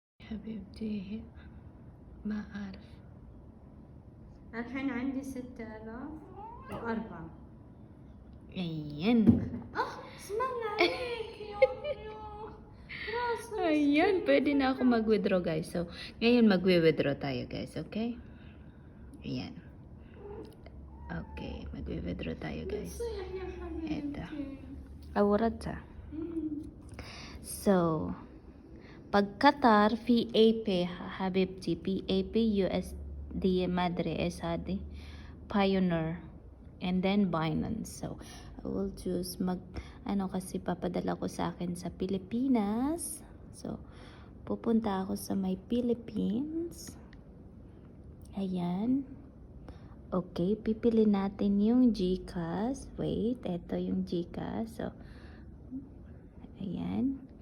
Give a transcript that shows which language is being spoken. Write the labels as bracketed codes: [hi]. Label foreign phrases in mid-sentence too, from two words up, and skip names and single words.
[ar] حبيبتي ما أعرف. الحين عندي 6004. [tl] Ayan. [ar] اسم الله عليك يا راسي. [tl] Ayan, pwede na ako mag-withdraw guys. So, ngayon mag-withdraw tayo guys, okay? Ayan. Okay, mag-withdraw tayo guys. [ar] بتصيح يا [tl] Ito. [ar] حبيبتي. [tl] Awurata. So, pag Qatar, PAP, Habibti, PAP, USD, Madre, SAD, Pioneer, and then Binance. [en] So, I will choose [tl] kasi papadala ko sa akin sa Pilipinas. So, pupunta ako sa my Philippines. Ayan. Okay, pipili natin yung GCash. Wait, eto yung GCash. So, ayan.